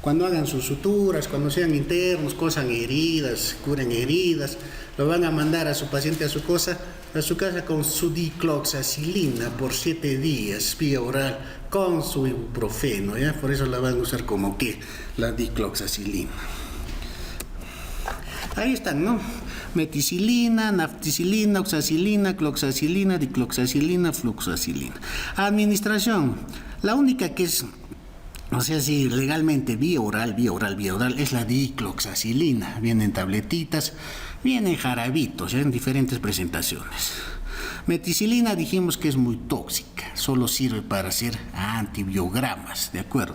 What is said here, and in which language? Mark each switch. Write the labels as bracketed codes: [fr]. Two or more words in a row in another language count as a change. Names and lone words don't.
[es] Cuando hagan sus suturas, cuando sean internos, cosan heridas, curen heridas, lo van a mandar a su paciente a su casa con su dicloxacilina por 7 días, vía oral, con su ibuprofeno, ¿ya? Por eso la van a usar como que la dicloxacilina. Ahí están, ¿no? Meticilina, nafticilina, oxacilina, cloxacilina, dicloxacilina, fluxacilina. Administración, la única que es, o sea, si legalmente vía oral, es la dicloxacilina. Vienen tabletitas, vienen jarabitos, ¿ya? En diferentes presentaciones. Meticilina dijimos que es muy tóxica, solo sirve para hacer antibiogramas, ¿de acuerdo?